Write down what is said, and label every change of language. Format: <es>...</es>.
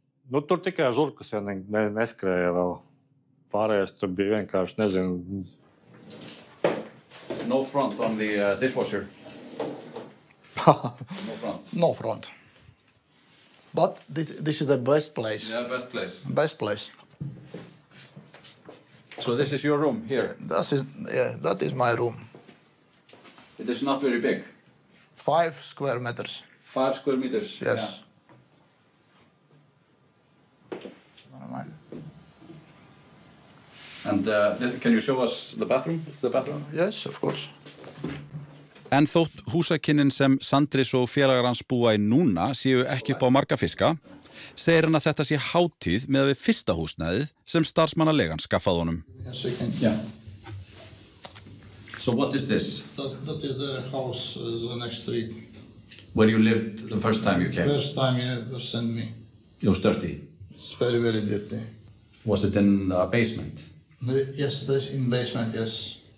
<lv>Tur tikai žurkas neskrēja vēl. Pārējais tur bija vienkārši, nezinu.</lv> <en>no front on the dishwasher. No front. No front. But this is the best place. Yeah, best place. Best place. So this is your room here? That is my room. It is not very big? 5 square meters. 5 square meters? Yes. Yeah. And can you show us the bathroom? It's the bathroom? Yes, of course.</en> <is>En þótt húsakynnin sem Sandris og félagar hans búa í núna séu ekki upp á marga fiska, segir hann að þetta sé hátíð með við fyrsta húsnæðið sem starfsmannaleigan skaffaði honum.</is> <en>Yes, you can. Yeah. So what is this? That is the house, the next street. Where you lived the first time you came? First time you ever sent me. It was dirty? It's very, very dirty. Was it in a basement? Yes, this in basement, yes.</en>